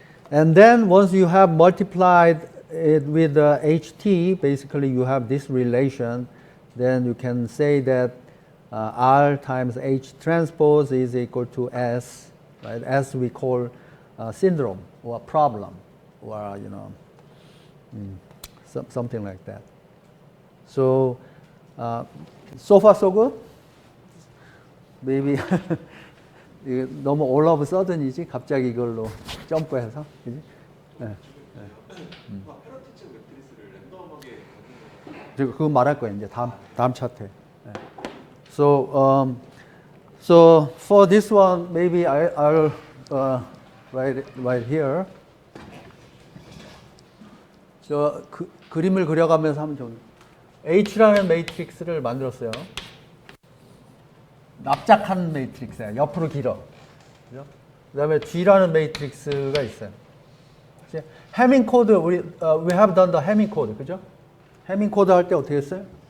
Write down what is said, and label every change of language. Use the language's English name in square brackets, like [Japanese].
[English] And then once you have multiplied it with HT, basically you have this relation, then you can say that R times H transpose is equal to S, right? S we call syndrome or problem, or something like that. So so far so good. [Korean] Maybe 너무 [English] all of a sudden [Korean] 이지 갑자기 이걸로 점프해서, 그지? 네. 그거 말할 거예요 이제 다음 차트에. [English] So so for this one, maybe I'll write it right here. [Korean] 저 그림을 그려가면서 하면 좋은. H라는 매트릭스를 만들었어요. 납작한 매트릭스야. 옆으로 길어. 그죠? 그 다음에 G라는 매트릭스가 있어요. 해밍 코드, [English] we have done the [Korean] 해밍 코드, 그죠? 해밍 코드 할 때 어떻게 했어요?